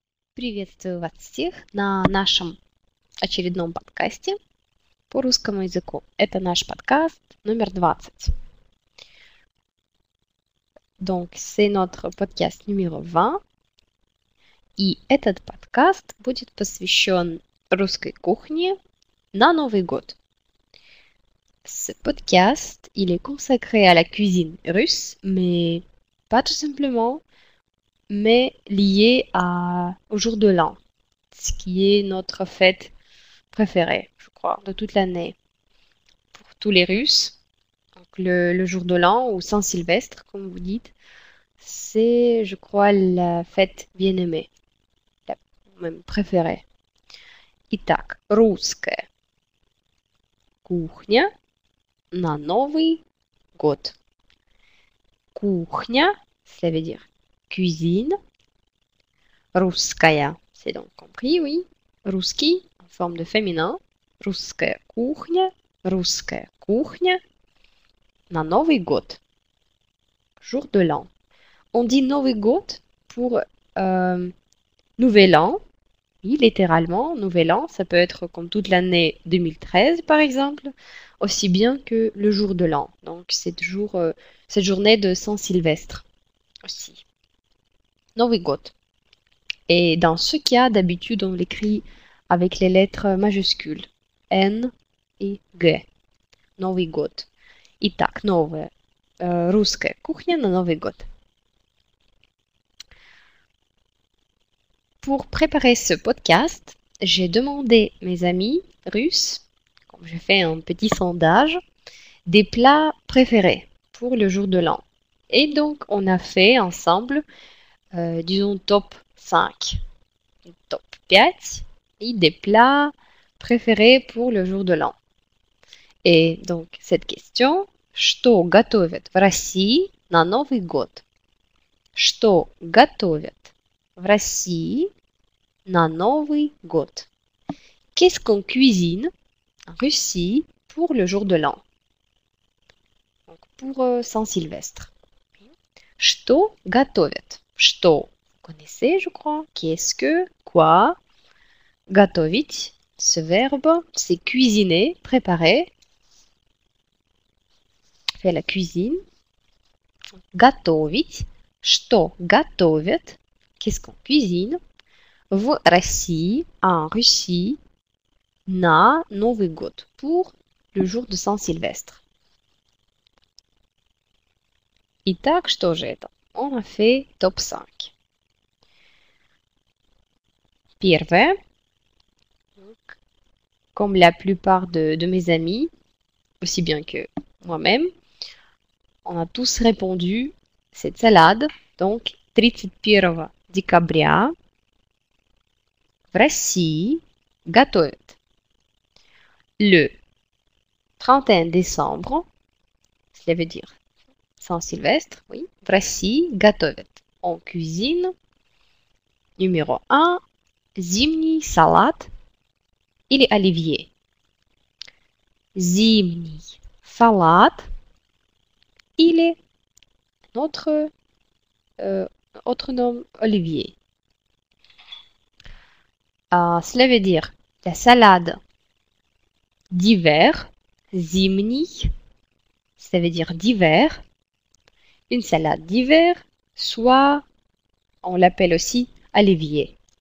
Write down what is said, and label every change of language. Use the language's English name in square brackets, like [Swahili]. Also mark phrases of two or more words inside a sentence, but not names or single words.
[Russian] Приветствую вас всех на нашем очередном подкасте по русскому языку. Это наш подкаст номер 20. [French] Donc, c'est notre podcast numéro 20. [Russian] И этот подкаст будет посвящен русской кухне на Новый год. [French] Ce podcast, il est consacré à la cuisine russe, mais pas tout simplement, mais lié au jour de l'an, ce qui est notre fête préférée, je crois, de toute l'année. Pour tous les Russes, donc le jour de l'an ou Saint-Sylvestre, comme vous dites, c'est, je crois, la fête bien aimée, la même préférée. [Russian] Итак, русская кухня на Новый год. Кухня, [French] ça veut dire cuisine. Русская, c'est donc compris, oui. Русский, en forme de féminin. [Russian] Русская кухня на Новый год. [French] Jour de l'an. On dit [Russian] Новый год [French] pour Nouvel An. Oui, littéralement, Nouvel An, ça peut être comme toute l'année 2013 par exemple, aussi bien que le jour de l'an. Donc c'est toujours cette journée de Saint-Sylvestre aussi. [Russian] Новый год. [French] Et dans ce cas, d'habitude, on l'écrit avec les lettres majuscules. N et G. [Russian] Новый год. Итак, новая русская кухня на Новый год. [French] Pour préparer ce podcast, j'ai demandé à mes amis russes, comme j'ai fait un petit sondage, des plats préférés pour le jour de l'an. Et donc, on a fait ensemble, disons, top 5, top 5 et des plats préférés pour le jour de l'an. Et donc, cette question, [Russian] что готовят в России на Новый год? Что готовят в России на Новый год? [French] Qu'est-ce qu'on cuisine en Russie pour le jour de l'an? Donc, pour Saint-Sylvestre. [Russian] Что готовят? Что? [French] Vous connaissez, je crois. Qu'est-ce que? Quoi? Готовить, ce verbe, c'est cuisiner, préparer. Faire la cuisine. [Russian] Готовить. Что готовят? [French] Qu'est-ce qu'on cuisine? [Russian] В России, [French] en Russie, [Russian] на Новый год, [French] pour le jour de Saint-Sylvestre. [Russian] Итак, что же это? [French] On a fait top 5. Первое. Comme la plupart de mes amis, aussi bien que moi-même, on a tous répondu cette salade. [Russian] Donc, 31 декабря в России готовят. [French] Le 31 décembre, cela veut dire Saint-Sylvestre, oui, [Russian] в России готовят. [French] On cuisine. Numéro 1, [Russian] зимний салат или оливье. Зимний салат или [French] notre autre nom olivier. Cela veut dire la salade d'hiver, зимний, ça veut dire d'hiver. Une salade d'hiver, soit on l'appelle aussi olivier.